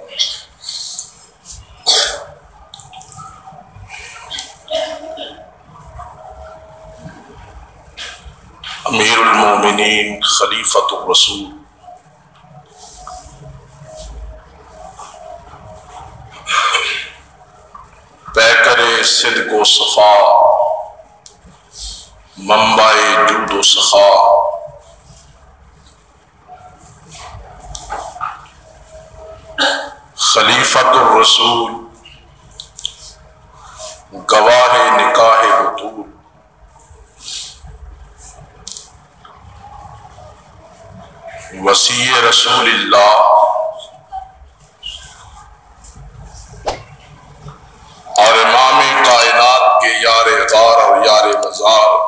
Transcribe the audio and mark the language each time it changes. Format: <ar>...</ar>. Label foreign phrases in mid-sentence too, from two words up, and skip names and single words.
<ur>امیر المومنین خلیفۃ الرسول پیکر صدق و صفا منبع جود و سخا خلیفۃ الرسول گواہ نکاح بطول وصی رسول اللہ اور امام کائنات کے یار غار اور یار مزار</ur>